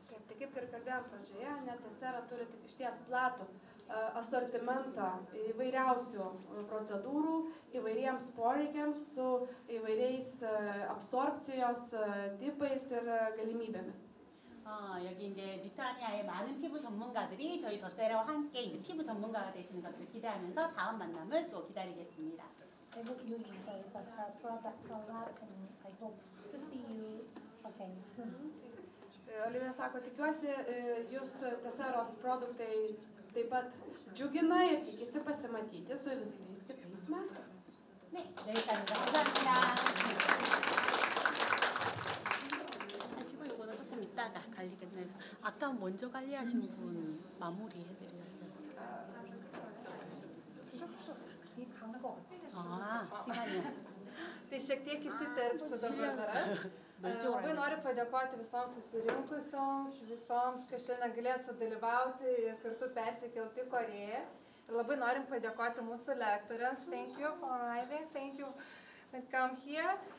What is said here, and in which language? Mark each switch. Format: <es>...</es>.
<lt>Tai kaip ir kalbėjom pradžioje, Tesera turi tik išties platų asortimentą įvairiausių procedūrų, įvairiems poreikiams su įvairiais absorpcijos tipais ir galimybėmis.</lt> <ko>여기 이제 리투아니아의 많은 피부 전문가들이 저희 더세라와 함께 이제 피부 전문가가 되시는 것을 기대하면서 다음 만남을 또 기다리겠습니다.</ko> <en>I hope you enjoy the products a lot, and I hope to see you again soon.</en> <lt>Olivija sako, tikiuosi, jūs Teseros produktai taip pat džiugina ir tikisi pasimatyti su visais kitais metais.</lt> <ko>네, 여기까지입니다. 감사합니다. 하시고 이거는 조금 이따가 관리 끝내서 아까 먼저 관리하신 분 마무리해드려요. 시간이요.</ko> <lt>Tai šiek tiek įsiterpsiu dabar dar aš. Labai noriu padėkoti visoms susirinkusioms, visoms, kas šiandien galėjo sudalyvauti ir kartu persikelti į Korėją. Ir labai norim padėkoti mūsų lektoriams.</lt> <en>Thank you for arriving. Thank you that come here.</en>